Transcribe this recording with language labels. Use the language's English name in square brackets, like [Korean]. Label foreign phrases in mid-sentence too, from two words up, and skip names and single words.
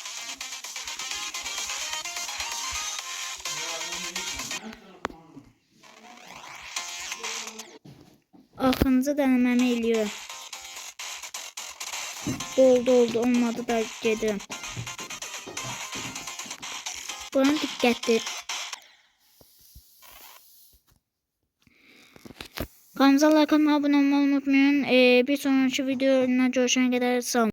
[Azerbaijani] Axırıncı dənəməmi eləyirəm. Oldu, olmadı da gedirəm. Buranın diqqətli. Kanala abunə olmayı unutmayın. [Turkish] Bir sonraki videoda görüşene kadar sağ olun.